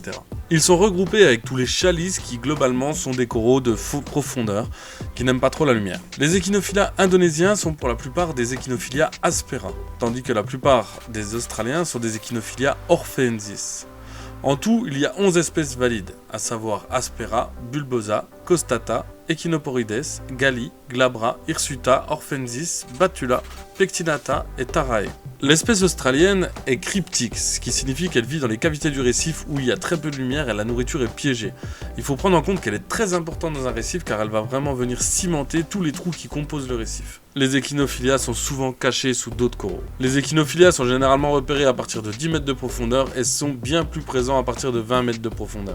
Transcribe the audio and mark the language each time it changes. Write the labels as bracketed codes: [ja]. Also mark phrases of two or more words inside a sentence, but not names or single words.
[fr] Ils sont regroupés avec tous les chalices qui, globalement, sont des coraux de profondeur, qui n'aiment pas trop la lumière. Les Echinophilia indonésiens sont pour la plupart des Echinophilia aspera, tandis que la plupart des Australiens sont des Echinophilia orphaensis. En tout, il y a 11 espèces valides, à savoir Aspera, Bulbosa, Costata, Echinoporides, Galli, Glabra, Hirsuta, Orphaensis, Batula, Pectinata et Tarae. L'espèce australienne est cryptique, ce qui signifie qu'elle vit dans les cavités du récif où il y a très peu de lumière et la nourriture est piégée. Il faut prendre en compte qu'elle est très importante dans un récif car elle va vraiment venir cimenter tous les trous qui composent le récif. Les Echinophilia sont souvent cachés sous d'autres coraux. Les Echinophilia sont généralement repérés à partir de 10 mètres de profondeur et sont bien plus présents à partir de 20 mètres de profondeur.